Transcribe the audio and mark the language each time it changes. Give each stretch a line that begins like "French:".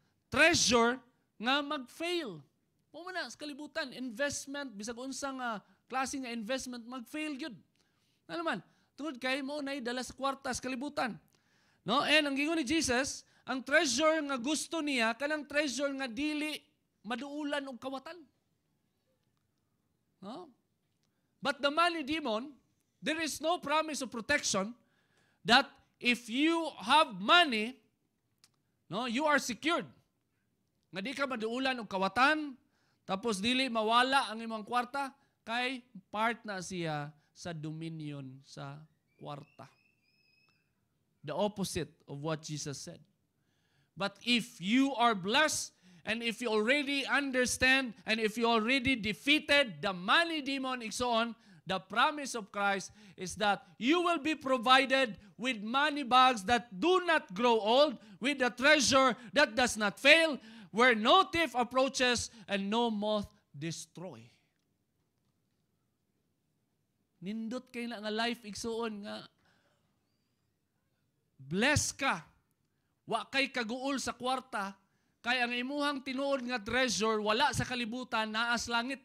Cebuano: Treasure nga mag-fail. Pumana sa kalibutan, investment, bisag unsang klase nga investment, mag-fail yun. Ano naman? Tungod kay mo na dala sa kwarta sa kalibutan. No? And ang gingon ni Jesus, ang treasure nga gusto niya, kanang treasure nga dili maduulan og kawatan. No?
English: But the money demon, there is no promise of protection that if you have money, no, you are secured.
Cebuano: Nga di ka maduulan og kawatan, tapos dili mawala ang imong kwarta, kay part na siya sa dominion sa kwarta.
English: The opposite of what Jesus said. But if you are blessed, and if you already understand, and if you already defeated the money demon, igsoon, the promise of Christ is that you will be provided with money bags that do not grow old, with a treasure that does not fail, where no thief approaches and no moth destroy.
Cebuano: Nindot kay na nga life igsuon nga bless ka. Wa kay kaguol sa kwarta, kay ang imuhang tinuod nga treasure wala sa kalibutan, naa sa langit.